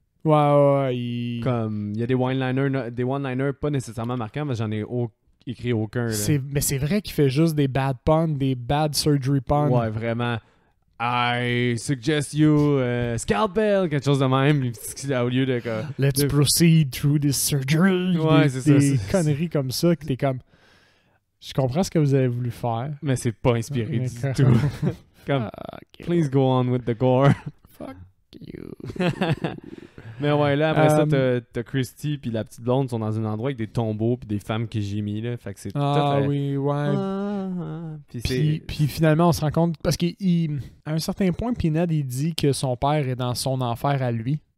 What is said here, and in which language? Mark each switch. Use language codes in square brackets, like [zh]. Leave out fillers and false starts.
[fr] Ouais. Comme, il y a des one-liners pas nécessairement marquants, mais j'en ai écrit aucun, là. Mais c'est vrai qu'il fait juste des [en] bad puns, [fr] des [en] bad surgery puns. [fr] Ouais, vraiment. [en] I suggest you scalpel, [fr] quelque chose de même, au lieu de... [en] Let's proceed through this surgery. [fr] Ouais, c'est ça. Des conneries comme ça, que t'es comme... Je comprends ce que vous avez voulu faire. Mais c'est pas inspiré du tout. Comme, [en] please go on with the gore. Fuck you. [fr] Mais ouais, là, après ça, t'as Christy puis la petite blonde sont dans un endroit avec des tombeaux puis des femmes que j'ai mis, là. Fait que c'est tout à fait... oui, ouais. Puis finalement, on se rend compte... Parce qu'à un certain point, Pinhead, il dit que son père est dans son enfer à lui.